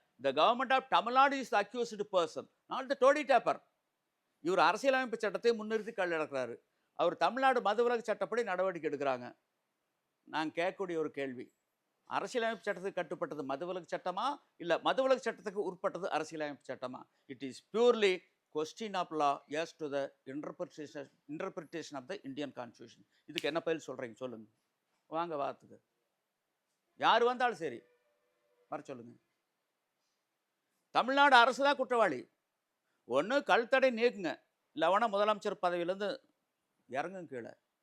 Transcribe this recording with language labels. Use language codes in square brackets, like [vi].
[en] The government of Tamil Nadu is the accused person, not the டோடி taper. [ta] இவர் அரசியலமைப்பு சட்டத்தை முன்னிறுத்தி கல் இறக்குறாரு. அவர் தமிழ்நாடு மதுவிலக்கு சட்டப்படி நடவடிக்கை எடுக்கிறாங்க. நான் கேட்கக்கூடிய ஒரு கேள்வி, அரசியலமைப்பு சட்டத்துக்கு கட்டுப்பட்டது மதுவிலக்கு சட்டமா இல்லை மதுவிலக்கு சட்டத்துக்கு உட்பட்டது அரசியலமைப்பு சட்டமா? [en] It is purely question of law as to the interpretation of the Indian Constitution. [ta] இதுக்கு என்ன பதில் சொல்கிறீங்க சொல்லுங்கள். வாங்க வாத்துக்கு யார் வந்தாலும் சரி வர சொல்லுங்க. தமிழ்நாடு அரசு தான் குற்றவாளி. ஒன்று கல் தடை நீக்குங்க, இல்லைனா முதலமைச்சர் பதவியிலேருந்து இறங்குங்க கீழே.